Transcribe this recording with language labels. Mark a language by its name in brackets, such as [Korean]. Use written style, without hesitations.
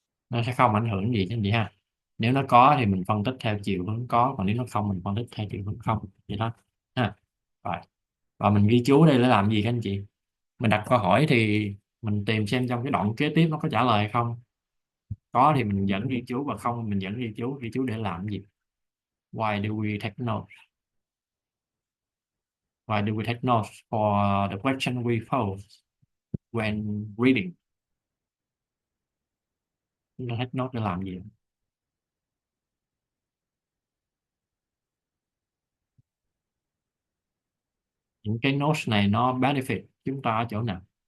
[Vietnamese] Nó sẽ không ảnh hưởng gì các anh chị ha. Nếu nó có thì mình phân tích theo chiều hướng có, còn nếu nó không mình phân tích theo chiều hướng không, vậy đó ha. Rồi, và mình ghi chú đây để làm gì các anh chị? Mình đặt câu hỏi thì mình tìm xem trong cái đoạn kế tiếp nó có trả lời hay không. Có thì mình vẫn ghi chú, và không mình vẫn ghi chú để làm cái gì? [English] Why do we take notes? Why do we take notes for the question we pose when reading? [Vietnamese] Chúng ta take note để làm gì? Những cái notes này nó benefit chúng ta ở chỗ nào?